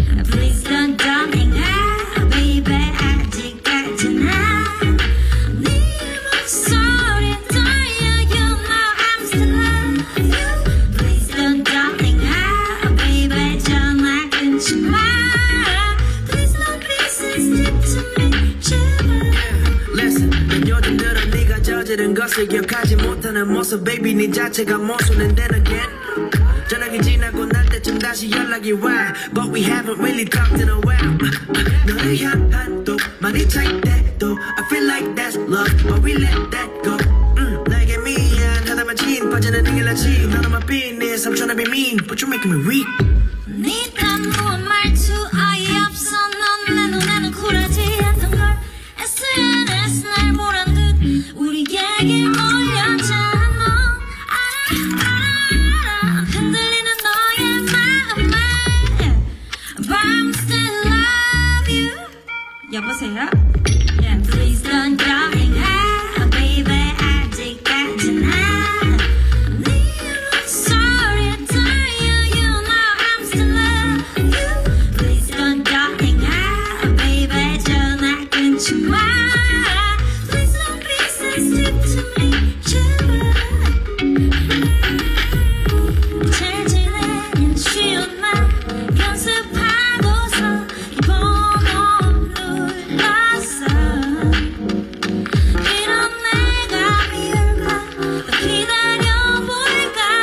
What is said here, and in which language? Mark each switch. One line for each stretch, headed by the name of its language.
English: Please don't darling baby
Korean: 아직까지나 네 목소리 들려.
English: You know I'm still love you. Please don't darling baby
Korean: 전화 끊지 마.
English: Please don't be sensitive to me
Korean: 제발.
English: Listen,
Korean: 난 요즘 들어 네가 저지른 것을 기억하지 못하는 모습
English: baby
Korean: 네 자체가 모순은
English: then again
Korean: 저녁이 지나고 날 때쯤 다시 연락이 와
English: But we haven't really talked in a while
Korean: 너를 향한 또 많이 차일 때도
English: I feel like that's love But we let that go
Korean: 나에게 미안하다만 진 빠지는 일하지
English: None of my business I'm tryna be mean But you're making me weak
Korean: 네 단무한 말투 어이없어. 넌 내 눈에는 쿨하지 않던 걸. SNS 날 보란 듯 우리 얘기 올렸잖아. 알아 흔들리는 너의 마음에
English: But I'm still love you.
Korean: 여보세요?
English: Yeah, please don't darling baby
Korean: 아직까지나 네 목소리 들려.
English: You know I'm still love you. Please don't darling baby
Korean: 전화 끊지 마.
English: Please don't be sensitive to me
Korean: 제발. 잘 지내냐 쉬운 말 연습하고서 이 번호 눌렀어. 이런 내가 미울까 더 기다려볼까.